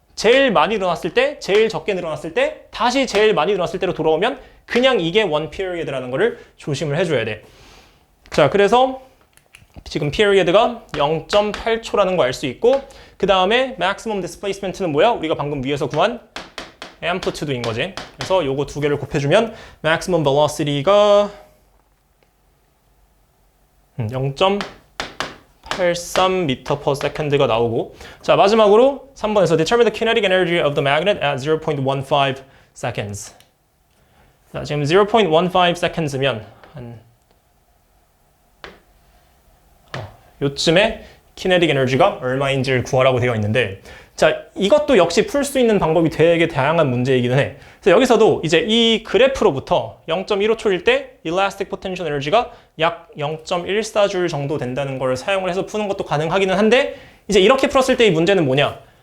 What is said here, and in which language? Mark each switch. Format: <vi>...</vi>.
<ko>제일 많이 늘어났을 때, 제일 적게 늘어났을 때, 다시 제일 많이 늘어났을 때로 돌아오면 그냥 이게 one period라는 거를 조심을 해줘야 돼. 자, 그래서 지금 period가 0.8초라는 거 알 수 있고, 그 다음에 maximum displacement는 뭐야? 우리가 방금 위에서 구한 amplitude인 거지. 그래서 요거 두 개를 곱해주면 maximum velocity가 0.83m/s가 나오고, 자 마지막으로 3번에서</ko> <en>determine the kinetic energy of the magnet at 0.15 seconds.</en> <ko>자 지금 0.15 seconds면 한 요쯤에 kinetic energy가 얼마인지를 구하라고 되어 있는데, 자 이것도 역시 풀 수 있는 방법이 되게 다양한 문제이기는 해. 그래서 여기서도 이제 이 그래프로부터 0.15초일 때 elastic potential energy가 약 0.14줄 정도 된다는 걸 사용을 해서 푸는 것도 가능하기는 한데, 이제 이렇게 풀었을 때 이 문제는 뭐냐?</ko>